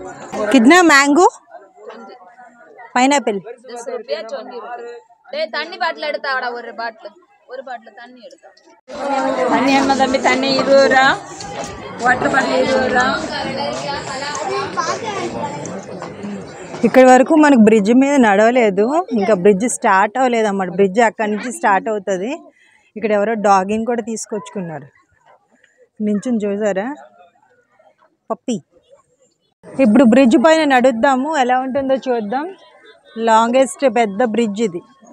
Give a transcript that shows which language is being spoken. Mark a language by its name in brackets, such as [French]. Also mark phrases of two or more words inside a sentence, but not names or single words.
[English] कितना mango pineapple [Hindi] 10 रुपया 20 रुपया [Tamil] தண்ணி பாட்டில் எடுத்தாடா ஒரு பாட்டில் தண்ணி எடுத்தா தண்ணி என்ன தம்பி தண்ணி 20 ரூபா [English] water bottle [Tamil] 20 రూపా [Telugu] ఇక్కడ వరకు మనకు బ్రిడ్జ్ మీద నడవలేదు ఇంకా [English] bridge start [Telugu] అవ్వలేదు అన్నమాట బ్రిడ్జ్ అక్కడి నుంచి స్టార్ట్ అవుతుంది ఇక్కడ ఎవరో డాగిని కూడా తీసుకొచ్చుకున్నారు నించుని చూసారా పప్పి ఇప్పుడు బ్రిడ్జ్ పైన నడుద్దాము ఎలా ఉంటుందో చూద్దాం లాంగెస్ట్ పెద్ద బ్రిడ్జ్ ఇది